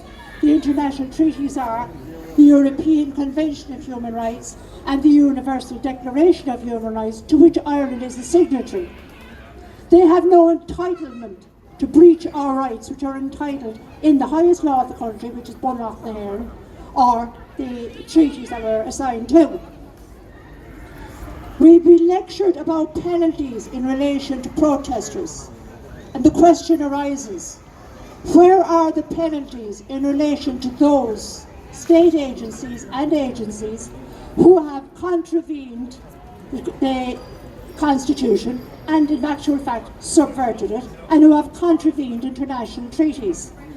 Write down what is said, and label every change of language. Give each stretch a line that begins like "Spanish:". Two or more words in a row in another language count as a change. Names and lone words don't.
English: The international treaties are the European Convention of Human Rights and the Universal Declaration of Human Rights, to which Ireland is a signatory. They have no entitlement to breach our rights, which are entitled in the highest law of the country, which is Bunloch na hÉireann, or the treaties that we're assigned to. We've been lectured about penalties in relation to protesters, and the question arises, where are the penalties in relation to those state agencies and agencies who have contravened the Constitution and in actual fact subverted it, and who have contravened international treaties?